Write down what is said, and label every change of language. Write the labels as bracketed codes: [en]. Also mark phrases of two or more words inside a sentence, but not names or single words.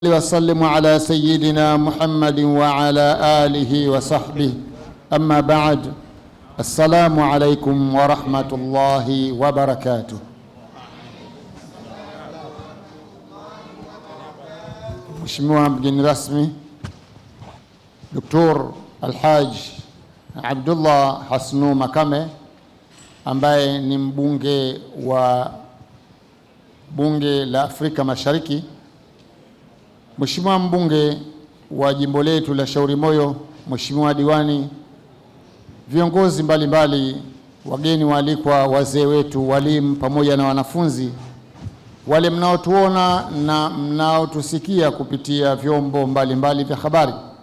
[ar] وسلم على سيدنا محمد وعلى آله وصحبه أما بعد السلام عليكم ورحمة الله وبركاته. [sw] Mheshimiwa mgeni rasmi Dr. Alhaj Abdullah Hasnu Makame ambaye ni mbunge wa bunge la Afrika Mashariki, Mheshimiwa mbunge wa jimbo letu la Shauri Moyo, Mheshimiwa diwani, viongozi mbalimbali, wageni waalikwa, wazee wetu, walimu pamoja na wanafunzi, wale mnaotuona na mnaotusikia kupitia vyombo mbalimbali vya habari.